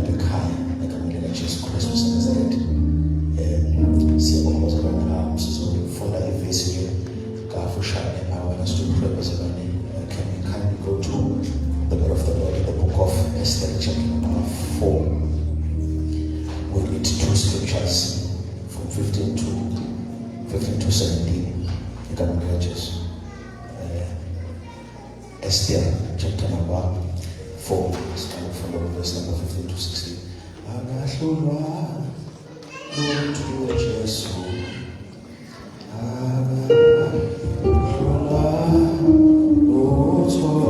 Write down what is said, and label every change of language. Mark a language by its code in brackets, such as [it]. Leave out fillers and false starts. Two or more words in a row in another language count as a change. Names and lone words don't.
[zu] ekhaya egameni likaJesu Kristu waseNazaretha. Siyabonga bazalwane, sizofunda ivesi nje kafushane. [en] I want us to pray bazalwane. Can we kindly go to the word of the Lord in the book of Esther, chapter number 4. We read two scriptures from 15 to 17. [zu] Egameni likaJesu. [en] Esther, chapter number 4, starting from verse number 15 to 16. [zu] Agahlulwa lutho Jesu. Agahlulwa lutho.